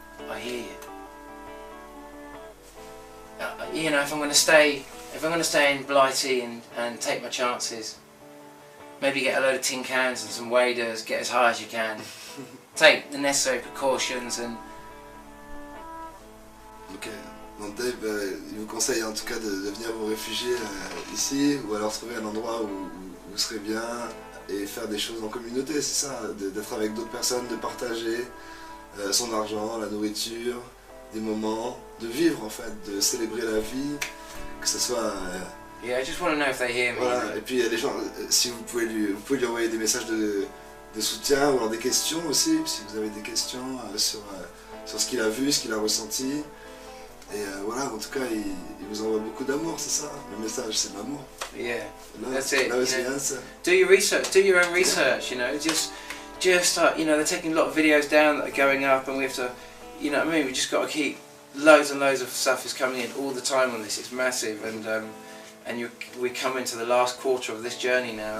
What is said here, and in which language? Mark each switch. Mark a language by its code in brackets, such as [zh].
[en] I hear you. You know, if I'm going to stay in Blighty and take my chances, maybe get a load of tin cans and some waders, get as high as you can, take the necessary precautions and... [fr] Ok, donc Dave, il vous conseille en tout cas de venir vous réfugier ici, ou alors trouver un endroit où vous serez bien et faire des choses en communauté, c'est ça, d'être avec d'autres personnes, de partager son argent, la nourriture, des moments, de vivre en fait, de célébrer la vie, que ce soit... [en] Yeah, I just want to know if they hear me. [fr] Voilà, et puis il y a des gens, si vous pouvez lui envoyer des messages de soutien ou alors des questions aussi, si vous avez des questions sur ce qu'il a vu, ce qu'il a ressenti. Et voilà, en tout cas, il vous envoie beaucoup d'amour, c'est ça. Le message, c'est l'amour. [en] Yeah, love, that's it. Love is the answer. Do your research, do your own research, you know, just you know, they're taking a lot of videos down that are going up, and we have to, you know what I mean, we just got to keep loads and loads of stuff is coming in all the time on this. It's massive, and we come into the last quarter of this journey now.